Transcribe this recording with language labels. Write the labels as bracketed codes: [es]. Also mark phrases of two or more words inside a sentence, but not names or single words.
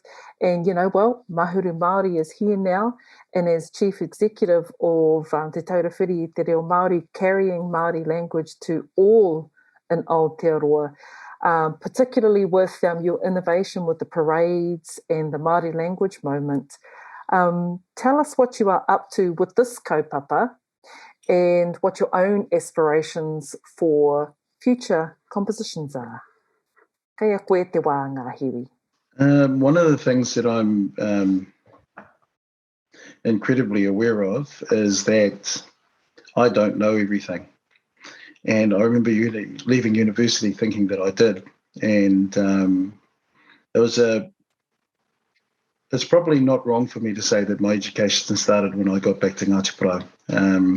[en] And, Mahuru Māori is here now, and as Chief Executive of Te Taurawhiri Te Reo Māori, carrying Māori language to all in Aotearoa, particularly with your innovation with the parades and the Māori language moment. Tell us what you are up to with this kaupapa and what your own aspirations for future compositions are. [mi] Kaya koe te wā, Ngahiwi. [en] One of the things that I'm incredibly aware of is that I don't know everything. And I remember leaving university thinking that I did. And it's probably not wrong for me to say that my education started when I got back to Ngāti Porou.